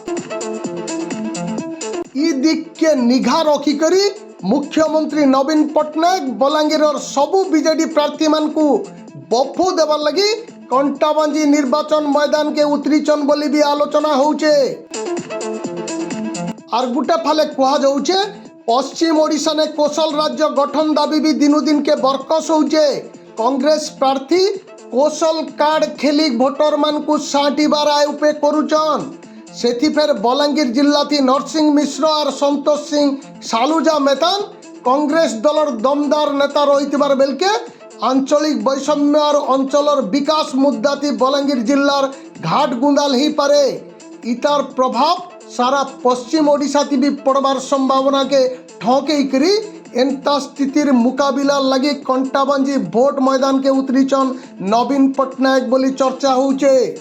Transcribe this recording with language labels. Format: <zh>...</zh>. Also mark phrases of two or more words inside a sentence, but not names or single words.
<spv>ଈ ଦିଖ୍‌କେ ନିଘା ରଖି କରି ମୁଖ୍ୟମନ୍ତ୍ରୀ ନବୀନ ପଟ୍ଟନାୟକ ବଲାଙ୍ଗୀର ସବୁ ବିଜେଡି ପ୍ରାର୍ଥୀ ମାନ୍‌କୁ ବଫୁ ଦେବାର ଲାଗି କଣ୍ଟାବାଞ୍ଜି ନିର୍ବାଚନ ମଇଦାନ୍‌କେ ଉତରିଛନ୍‌ ବଲି ଭି ଆଲୋଚନା ହଉଛେ। ଆଉର୍‌ ଗୁଟେ ଫାଲେ କହା ଯାଉଛେ ପଶ୍ଚିମ ଓଡ଼ିଶା ନେ କୋଶଳ ରାଜ୍ୟ ଗଠନ ଦାବି ଭି ଦିନୁ ଦିନ୍‌କେ ବରକସ ହଉଛେ। କଂଗ୍ରେସ ପ୍ରାର୍ଥୀ କୋଶଳ କାର୍ଡ ଖେଲି ଭୋଟର ମାନ୍‌କୁ ସାଟିବାର ଆୟ ଉପେ କରୁଛନ୍‌। ସେଥି ଫେର୍‌ ବଲାଙ୍ଗୀର ଜିଲ୍ଲା ଥି ନରସିଂହ ମିଶ୍ର ଆଉର୍‌ ସନ୍ତୋଷ ସିଂହ ସାଲୁଜା ମେହେତାନ୍‌ କଂଗ୍ରେସ ଦଳର ଦମଦାର ନେତା ରହିତବାର ବେଲ୍‌କେ ଆଞ୍ଚଳିକ ବୈଷମ୍ୟ ଆଉର୍‌ ଅଞ୍ଚଳର ବିକାଶ ମୁଦ୍ଦା ଥି ବଲାଙ୍ଗୀର ଜିଲ୍ଲାର ଘାଟ ଗୁନ୍ଦାଲ ହି ପାରେ। ଇତାର ପ୍ରଭାବ ସାରା ପଶ୍ଚିମ ଓଡ଼ିଶା ଥି ଭି ପଡ଼ବାର ସମ୍ଭାବନା କେ ଠୋକେ କରି ଏଁତା ସ୍ଥିତିର ମୁକାବିଲା ଲାଗି କଣ୍ଟାବାଞ୍ଜି ଭୋଟ ମଇଦାନ୍‌କେ ଉତରିଛନ୍‌ ନବୀନ ପଟ୍ଟନାୟକ ବଲି ଚର୍ଚ୍ଚା ହଉଛେ।</spv>